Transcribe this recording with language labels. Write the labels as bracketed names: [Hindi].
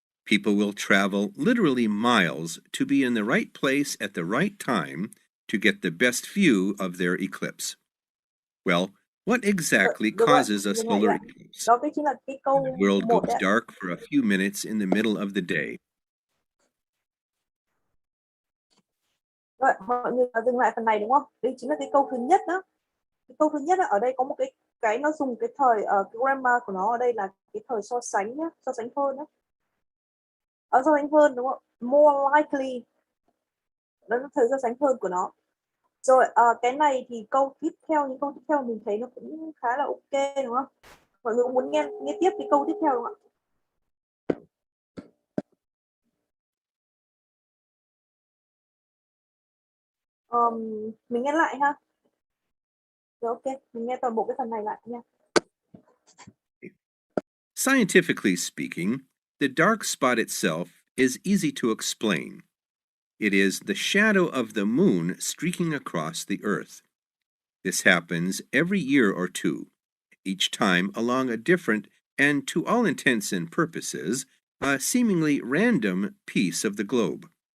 [English] People will travel literally miles to be in the right place at the right time to get the best view of their eclipse. Well, what exactly causes a solar eclipse? [Vietnamese] Đó cái chính là cái câu [English] The world 1 goes [Vietnamese] đấy. [English] dark for a few minutes in the middle of the day. [Vietnamese] Rồi, mọi người dừng lại phần này đúng không? Đây chính là cái câu thứ nhất đó. Cái câu thứ nhất ở đây có một cái nó dùng cái thời cái grammar của nó ở đây là cái thời so sánh nhá, so sánh hơn đó. Ở so sánh hơn đúng không? [English] More likely. [Vietnamese] Đó là thời so sánh hơn của nó. Rồi cái này thì câu tiếp theo, những câu tiếp theo mình thấy nó cũng khá là ok đúng không? Mọi người cũng muốn nghe tiếp cái câu tiếp theo đúng không ạ? Mình nghe lại ha. Rồi ok, mình nghe toàn bộ cái phần này lại nha. [English] Scientifically speaking, the dark spot itself is easy to explain. It is the shadow of the moon streaking across the earth. This happens every year or two, each time along a different and, to all intents and purposes, a seemingly random piece of the globe.